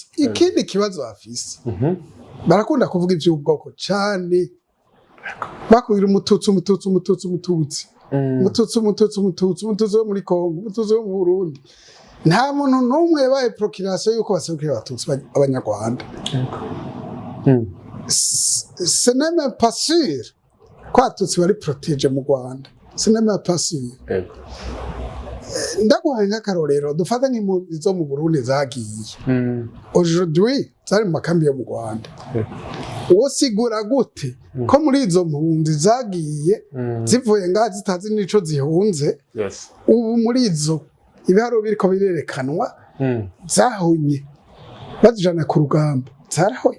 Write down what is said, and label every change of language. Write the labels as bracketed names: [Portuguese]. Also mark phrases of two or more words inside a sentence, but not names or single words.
[Rundi] Ikindi kibazo bafise barakunda kuvuga ivy'ubwoko cane bakubwira umututsi wo muri Congo, umututsi wo mu Burundi. Nta muntu n'umwe yabaye procuration yuko baserukira abatutsi abanyarwanda. [French] Ce n'est même pas sûr [Rundi] ko abatutsi bari protege mu Rwanda. [French] Ce n'est même pas sûr. [Rundi] Ndaguhaye nk'akarorero dufata nk'impunzi zo mu Burundi zagiye aujourd'hui zari mu makambi yo mu Rwanda. Wosigura gute ko muri izo mpunzi zagiye zivuye ngaha zitazi n'ico zihunze ubu muri izo ibiharo biriko birerekanwa zahunye bazijana ku rugamba zarahonye.